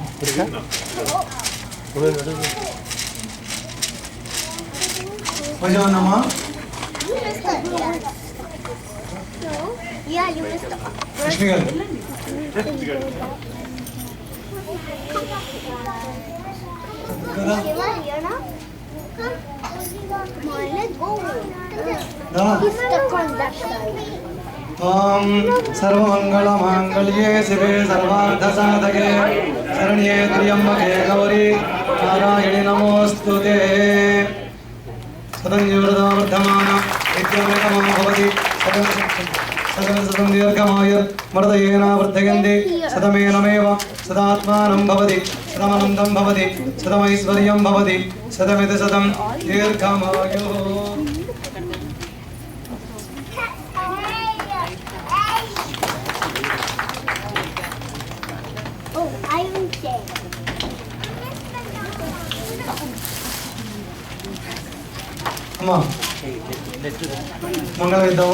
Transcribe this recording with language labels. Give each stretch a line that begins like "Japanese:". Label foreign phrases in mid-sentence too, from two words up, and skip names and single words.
Telugu: కొంచెం అమ్మా. లక్ష్మి గారు కదా
Sanskrit: सर्वमंगलमांगल्ये शिवे सर्वार्थसाधके शरण्ये त्र्यंबके गौरी नारायणि नमोस्तुते सदं जीवरदावर्धमान नित्यमेकमो भवति सदं दीर्घमायुर् मर्दयेन वर्धयन्ति सदमेनमेव सदात्मानं भवति सदमनन्दं भवति सदमैश्वर्यं भवति सदमिति सदं दीर्घमायुः.
Telugu: అమ్మా మంగళం ఇద్దాము.